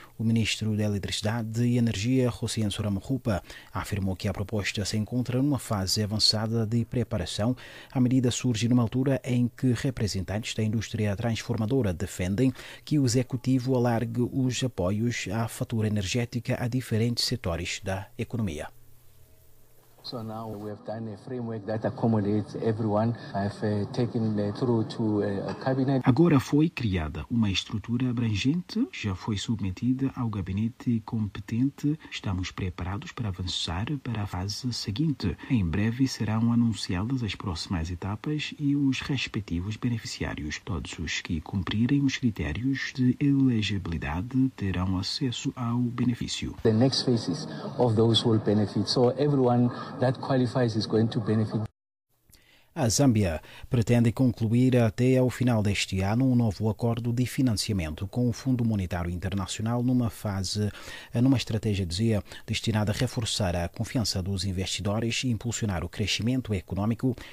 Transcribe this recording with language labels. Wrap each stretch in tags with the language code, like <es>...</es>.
<pt>O ministro da Eletricidade e Energia, Hossein Souram Rupa, afirmou que a proposta se encontra numa fase avançada de preparação. A medida surge numa altura em que representantes da indústria transformadora defendem que o executivo alargue os apoios à fatura energética a diferentes setores da economia.</pt> <en>So now we have done a framework that accommodates everyone. I've taken through to a cabinet.</en> <pt>Agora foi criada uma estrutura abrangente, já foi submetida ao gabinete competente. Estamos preparados para avançar para a fase seguinte. Em breve serão anunciadas as próximas etapas e os respectivos beneficiários. Todos os que cumprirem os critérios de elegibilidade terão acesso ao benefício.</pt> <en>The next phases of those will benefit. So everyone that qualifies is going to benefit.</en> <pt>A Zâmbia pretende concluir até ao final deste ano um novo acordo de financiamento com o Fundo Monetário Internacional numa estratégia, dizia, destinada a reforçar a confiança dos investidores e impulsionar o crescimento econômico.</pt>